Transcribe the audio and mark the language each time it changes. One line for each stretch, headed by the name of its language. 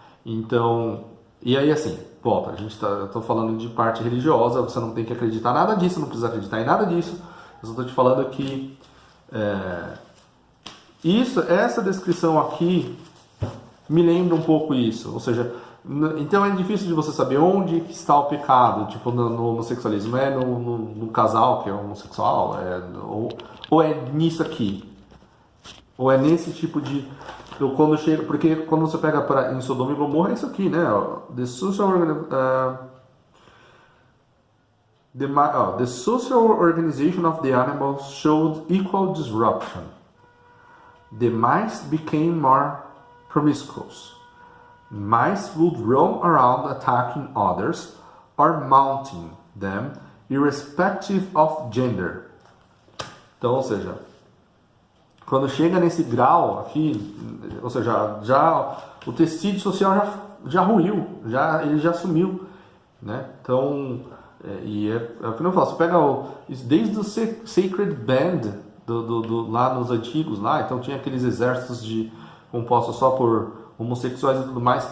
Portuguese: Então, e aí assim, volta, eu tô falando de parte religiosa, você não tem que acreditar nada disso, não precisa acreditar em nada disso, eu só estou te falando que essa descrição aqui me lembra um pouco isso, ou seja, então é difícil de você saber onde está o pecado, tipo no homossexualismo, é no casal que é homossexual, ou é nisso aqui, ou é nesse tipo de... Porque quando você pega em Sodoma e Gomorra é isso aqui, né?
English: The social The social organization of the animals showed equal disruption. The mice became more promiscuous. Mice would roam around attacking others or mounting them, irrespective of gender.
Portuguese: Então, ou seja, quando chega nesse grau aqui, ou seja, já o tecido social já ruiu, ele já sumiu, né? Então, é o que eu falo, você pega desde o Sacred Band, lá nos antigos, lá, então tinha aqueles exércitos compostos só por homossexuais e tudo mais.